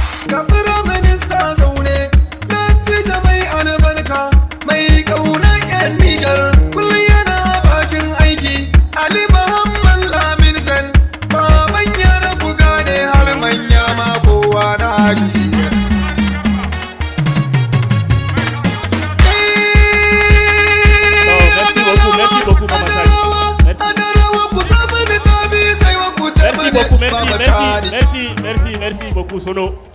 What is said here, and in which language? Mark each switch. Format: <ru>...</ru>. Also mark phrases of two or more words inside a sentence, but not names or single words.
<ha>Ga Firaminista zaune, dattijo mai albarka, mai ƙaunar 'yan Nijar, kullum yana bakin aiki. Ali Muhammad Lamin Zan, baban yara ku gane har manya ma kowa na shi.</ha> <fr>Oh, merci beaucoup, merci beaucoup, Mama Sani. Merci.</fr> <ha>Adarawa, Adarawa, ku samu da tabi, sai wa ku ce Merci mana beaucoup, merci, Baba merci, Tani.</ha> <fr>merci, merci, merci beaucoup, Sono.</fr>